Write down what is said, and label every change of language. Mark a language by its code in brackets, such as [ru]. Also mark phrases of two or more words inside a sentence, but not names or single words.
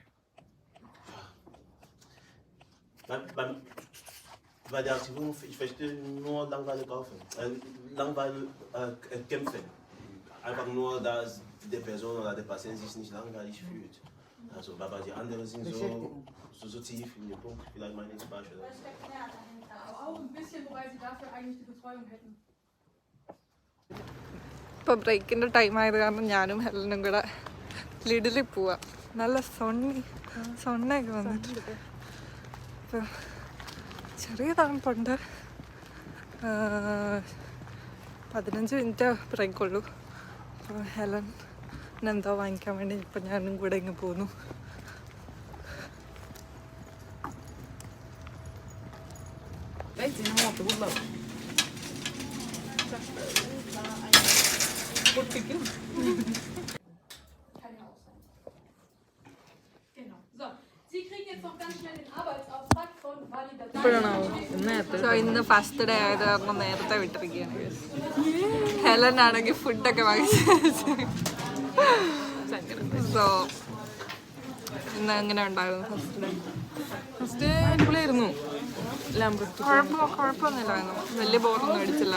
[de] Bei der Aktivierung, ich verstehe nur Langeweile kaufen, Langeweile kämpfen. Einfach nur, dass die Person oder der Patient sich nicht langweilig fühlt. Also, aber die anderen sind so tief in den Punkt, vielleicht meine ich falsch. Auch ein bisschen, wobei Sie dafür eigentlich die Betreuung hätten. [ml] ഇപ്പം ബ്രേക്കിൻ്റെ ടൈം ആയത് കാരണം ഞാനും ഹെലനും കൂടെ ലിഡിലിൽ പോവാം. നല്ല സൊണ്ണയൊക്കെ വന്നിട്ടുണ്ട്. ഇപ്പം ചെറിയ തണുപ്പുണ്ട്. 15 മിനിറ്റ് ബ്രേക്കുള്ളൂ. അപ്പോൾ ഹെലൻ എന്തോ വാങ്ങിക്കാൻ വേണ്ടി ഇപ്പം ഞാനും കൂടെ ഇങ്ങ് പോന്നു. [de] Kann ja auch sein. Genau. So, Sie kriegen jetzt noch ganz schnell den Arbeitsauftrag von Validation. [ml] സോ ഇന്ന് [en] first day [ml] ആയത് കാരണം നേരത്തെ വിട്ടിരിക്കുകയാണ്. ഹെലൻ ആണെങ്കിൽ ഫുഡൊക്കെ വാങ്ങിച്ചു. സോ ഇന്ന് എങ്ങനെ ഉണ്ടായിരുന്നു [en] first day? [ml] ഫസ്റ്റ് അടിപൊളിയായിരുന്നു. കുഴപ്പമൊന്നുമില്ലായിരുന്നു. വലിയ ബോറൊന്നും അടിച്ചില്ല.